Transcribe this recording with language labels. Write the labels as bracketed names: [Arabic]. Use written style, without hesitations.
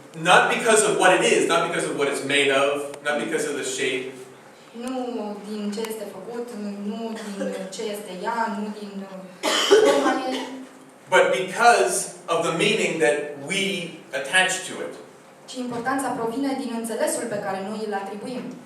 [English] Not because of what it is, not because of what it's made of, not because of the shape. [Romanian] Nu din ce este făcut, nu din ce este ea, nu din forma ei, [English] But because of the meaning that we attach to it. [Romanian] ci importanța provine din înțelesul pe care noi îl atribuim.